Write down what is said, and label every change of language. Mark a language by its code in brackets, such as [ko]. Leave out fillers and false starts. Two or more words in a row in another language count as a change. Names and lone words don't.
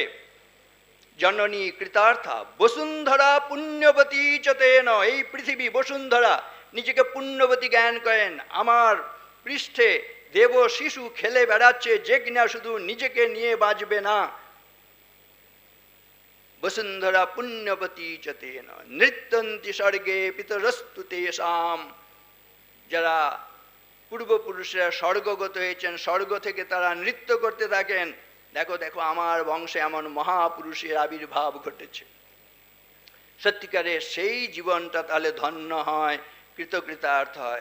[sa] জননী কৃতার্থা বসুন্ধরা পুণ্যবতী চতেন, [bn] এই পৃথিবী বসুন্ধরা নিজেকে পুণ্যবতী জ্ঞান করেন। আমার পৃষ্ঠে দেব শিশু খেলে বেড়াচ্ছে, যে কিনা শুধু নিজেকে নিয়ে বাঁচবে না। [sa] वसुंधरा पुण्यवती च तेन नृत्यन्ति स्वर्गे पितरस्तु तेषाम। [bn] যারা পূর্বপুরুষরা স্বর্গগত হয়েছেন, স্বর্গ থেকে তারা নৃত্য করতে থাকেন, দেখো দেখো আমার বংশে এমন মহাপুরুষের আবির্ভাব ঘটেছে। সত্যিকারের সেই জীবনটা তাহলে ধন্য হয়, কৃতকৃতার্থ হয়।